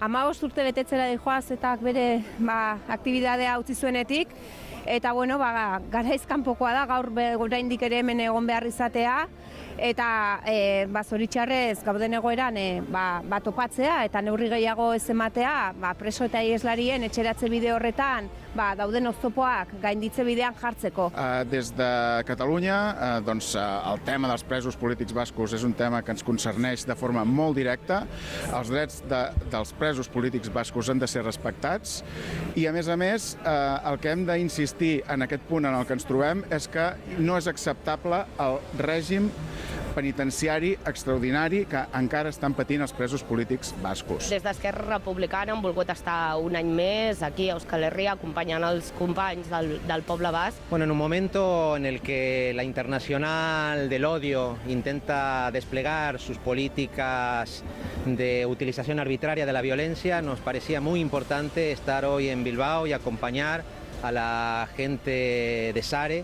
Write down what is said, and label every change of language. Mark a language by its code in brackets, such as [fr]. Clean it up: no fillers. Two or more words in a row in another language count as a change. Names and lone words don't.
[eu] 15 urte betetzera dijoaz eta bere aktibidadea utzi zuenetik, eta garaiz kanpokoa da gaur oraindik ere hemen egon behar izatea, eta zoritxarrez gauden egoeran topatzea eta neurri gehiago ez ematea, preso eta ieslarien etxeratze bide horretan dauden oztopoak gainditze bidean jartzeko. [ca] Des de Catalunya, el tema dels presos polítics bascos és un tema que ens concerneix de forma molt directa. Els drets dels presos polítics bascos han de ser respectats i, a més, el que hem d'insistir en aquest punt en el que ens trobem és que no és acceptable el règim penitenciari extraordinari que encara estan patint els presos polítics bascos. Des d'Esquerra Republicana hem volgut estar un any més aquí a Euskal Herria acompanyant els companys del poble basc. [es] Bueno, en un momento en el que la Internacional del Odio intenta desplegar sus políticas de utilización arbitraria de la violencia, nos parecía muy importante estar hoy en Bilbao y acompañar a la gente de Sare.